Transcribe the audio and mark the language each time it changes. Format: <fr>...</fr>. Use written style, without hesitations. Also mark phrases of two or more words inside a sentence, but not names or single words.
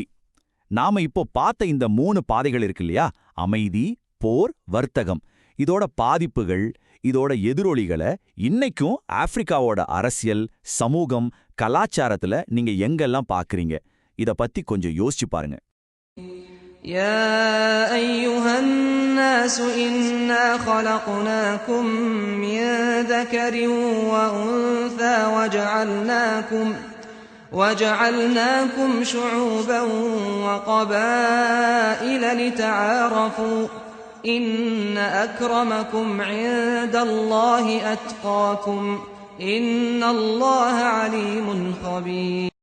<ta>நாம இப்போ பார்த்த இந்த 3 பாதைகள் இருக்கு இல்லையா, அமைதி, போர், வர்த்தகம், இதோட பாதிப்புகள், இதோட எதிரொலிகளை இன்னைக்கும் ஆப்பிரிக்காவோட அரசியல், சமூகம், கலாச்சாரத்துல நீங்க எங்கெல்லாம் பார்க்கறீங்க? இத பத்தி கொஞ்சம் யோசிச்சு பாருங்க.</ta> <ar>يا أيها الناس إنا خلقناكم من ذكر وأنثى وجعلناكم شعوبا وقبائل لتعارفوا إن أكرمكم عند الله أتقاكم إن الله عليم خبير.</ar>